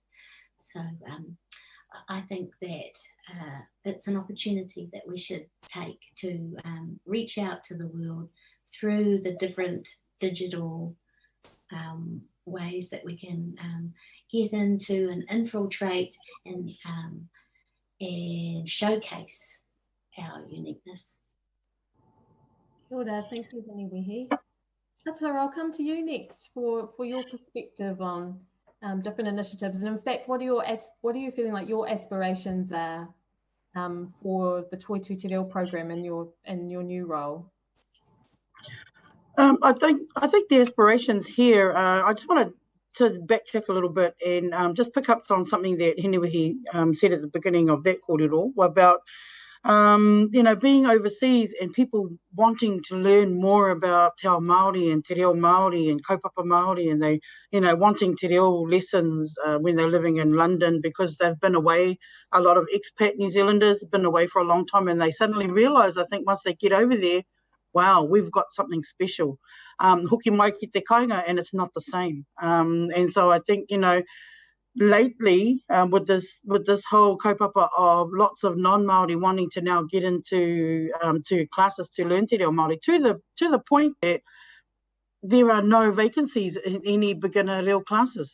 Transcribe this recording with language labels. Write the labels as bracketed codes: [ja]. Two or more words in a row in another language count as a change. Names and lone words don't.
[en] So I think that it's an opportunity that we should take to reach out to the world through the different digital ways that we can get into and infiltrate and showcase our uniqueness. [mi] Kia ora, [en] thank you, Hiniwehi. Aoteraoa, I'll come to you next for your perspective on different initiatives, and in fact, what are you feeling like your aspirations are for the Toi Tū Te Reo program in your new role? I think the aspirations here. I just want to backtrack a little bit and just pick up on something that Hinewehi said at the beginning of that kōrero about being overseas and people wanting to learn more about [mi] Te Ao Māori [en] and Te Reo Māori and [mi] kaupapa Māori, [en] and they, wanting Te Reo lessons when they're living in London because they've been away. A lot of expat New Zealanders have been away for a long time, and they suddenly realise, I think, once they get over there, wow, we've got something special. [mi] Hoki mai ki te kāinga, [en] and it's not the same. And so I think, lately, with this whole kaupapa of lots of non-Māori wanting to now get into to classes to learn Te Reo Māori, to the point that there are no vacancies in any beginner reo classes.